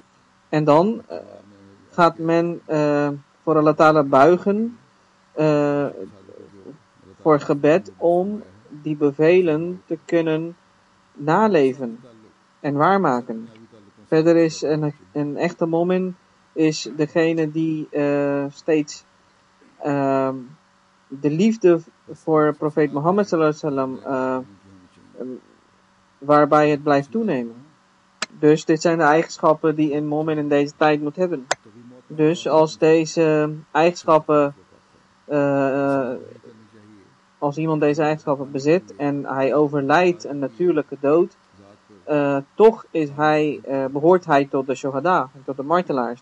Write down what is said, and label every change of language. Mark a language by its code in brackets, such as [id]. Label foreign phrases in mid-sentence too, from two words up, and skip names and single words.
[nl] En dan gaat men voor Allah Ta'ala buigen voor gebed om die bevelen te kunnen naleven en waarmaken. Verder is een echte momin is degene die steeds de liefde voor profeet Mohammed [ar] صلى الله عليه وسلم [nl] waarbij het blijft toenemen. Dus dit zijn de eigenschappen die een momin in deze tijd moet hebben. Dus als deze eigenschappen, als iemand deze eigenschappen bezit en hij overlijdt een natuurlijke dood, toch behoort hij tot de shuhada, tot de martelaars.